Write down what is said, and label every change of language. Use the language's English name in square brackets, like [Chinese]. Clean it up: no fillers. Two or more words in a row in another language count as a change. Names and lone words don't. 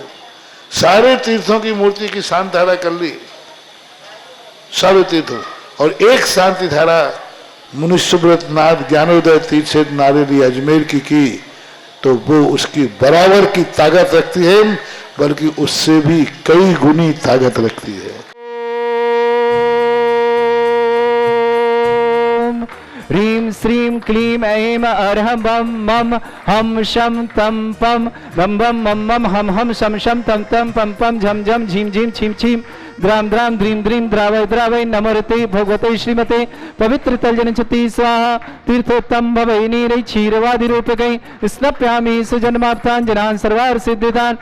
[Hindi] सारे तीर्थों की मूर्ति की शांति धारा कर ली, सारे तीर्थों, और एक शांति धारा मुनि सुब्रत नाथ ज्ञानोदय तीर्थ क्षेत्र नारेली अजमेर की तो वो उसकी बराबर की ताकत रखती है, बल्कि उससे भी कई गुनी ताकत रखती है। [Sanskrit] ह्रीं श्रीं क्लीं ऐं अर्हं बम मम हम शम तम पम बम बम मम मम हम हम शम शम तम तम पम पम झम झम झीम झीम छीम छीम द्राम द्राम द्रीम द्रीम द्रावय द्रावय नमोरते भगवते श्रीमते पवित्र तलजन चति स्वाहा तीर्थोत्तम भवै नीरै क्षीरवादि रूपकै स्नप्यामि सुजन्माप्ताञ्जनान् सर्वार्थ सिद्धिदान्।